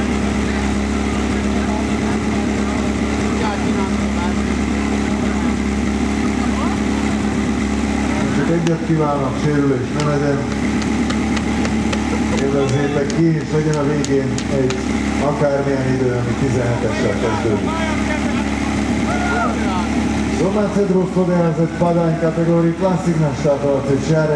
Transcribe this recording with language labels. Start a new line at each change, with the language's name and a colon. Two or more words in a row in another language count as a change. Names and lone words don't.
Hungarian: Csak egyet kívánok, sérülés ne legyen. Élvezzétek ki, és legyen a végén egy akármilyen idő, ami 17-essel kezdődik.
Slovak: Domáce družstvo DHZ Padaň kategórii Klasik na štartovacej čiare.